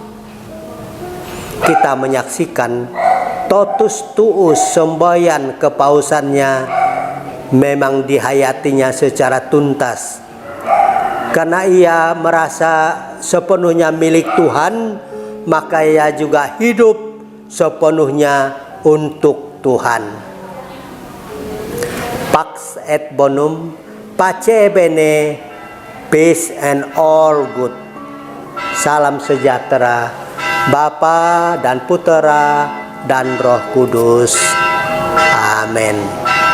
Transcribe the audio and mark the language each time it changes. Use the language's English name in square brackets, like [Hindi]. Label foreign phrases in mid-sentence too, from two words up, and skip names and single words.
[Indonesian] Kita menyaksikan [Latin] Totus Tuus, [Indonesian] semboyan kepausannya, memang dihayatinya secara tuntas, karena ia merasa sepenuhnya milik Tuhan, maka ia juga hidup sepenuhnya untuk Tuhan. [Latin] Pax et bonum, [Italian] pace bene, [English] peace and all good. [Indonesian] Salam sejahtera, Bapa dan Putera dan Roh Kudus. Amin.